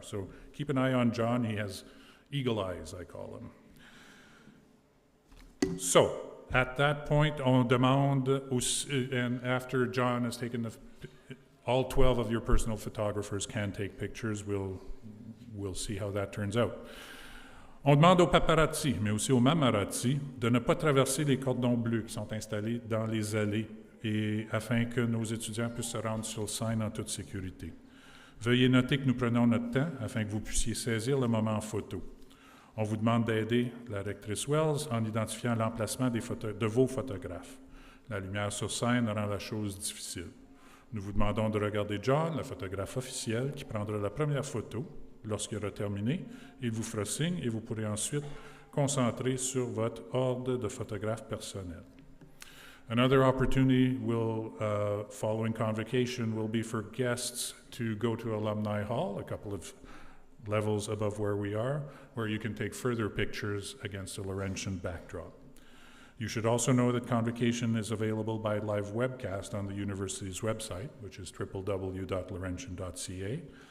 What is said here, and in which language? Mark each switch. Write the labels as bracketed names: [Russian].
[English] So keep an eye on John. He has eagle eyes, I call him. So at that point, [French] on demande, [English] and after John has taken all 12 of your personal photographers can take pictures. We'll see how that turns out. [French] On demande aux paparazzi, mais aussi aux mamarazzi, de ne pas traverser les cordons bleus qui sont installés dans les allées et afin que nos étudiants puissent se rendre sur scène en toute sécurité. Veuillez noter que nous prenons notre temps afin que vous puissiez saisir le moment en photo. On vous demande d'aider la rectrice Wells en identifiant l'emplacement de vos photographes. La lumière sur scène rend la chose difficile. Nous vous demandons de regarder John, le photographe officiel, qui prendra la première photo. Lorsqu'il aura terminé, il vous fera signe et vous pourrez ensuite concentrer sur votre ordre de photographe personnel. [English] Another opportunity following convocation will be for guests to go to Alumni Hall, a couple of levels above where we are, where you can take further pictures against a Laurentian backdrop. You should also know that Convocation is available by live webcast on the university's website, which is www.laurentian.ca.